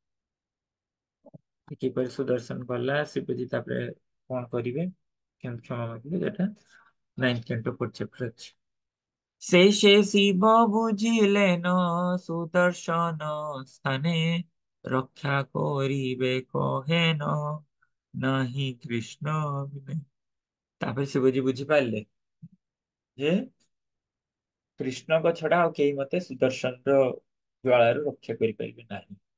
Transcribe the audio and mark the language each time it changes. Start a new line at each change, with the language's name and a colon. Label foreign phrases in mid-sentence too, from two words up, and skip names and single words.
Odia: କିପରି ସୁଦର୍ଶନ ଗଲା, ଶିବଜୀ ତାପରେ କଣ କରିବେ, କେମିତି କ୍ଷମା ମାଗିବେ, ସେଟା
English: 9th canto 4th chapter
Odia: ଅଛି। ସେ ଶିବ ବୁଝିଲେ ନ ସୁଦର୍ଶନ ସ୍ଥାନେ ରକ୍ଷା କରିବେ କହେନ ନାହିଁ କୃଷ୍ଣ ବିନେ। ତାପରେ ଶିବଜୀ ବୁଝିପାରିଲେ ଯେ କୃଷ୍ଣଙ୍କ ଛଡା ଆଉ କେହି ମତେ ସୁଦର୍ଶନର ଜ୍ୱାଳାରୁ ରକ୍ଷା କରିପାରିବେ ନାହିଁ।